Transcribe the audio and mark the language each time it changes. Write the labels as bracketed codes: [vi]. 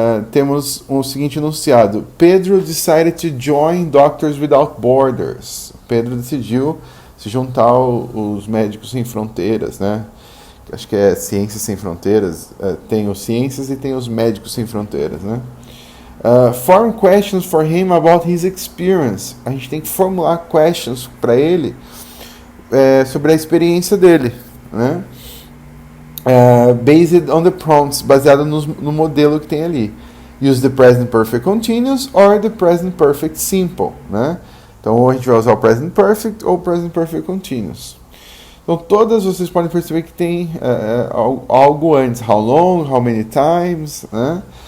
[en] Temos o seguinte enunciado: Pedro decided to join Doctors Without Borders. [pt] Pedro decidiu se juntar aos Médicos Sem Fronteiras, né? Acho que é Ciências Sem Fronteiras. Tem os Ciências e tem os Médicos Sem Fronteiras, né? [en] Form questions for him about his experience. [pt] A gente tem que formular questions para ele sobre a experiência dele, né? Based on the prompts, baseado no modelo que tem ali. [en] Use the present perfect continuous or the present perfect simple, né? [pt] Então, ou a gente vai usar o present perfect ou o present perfect continuous. Então, todas vocês podem perceber que tem algo antes. [en] How long, how many times, né?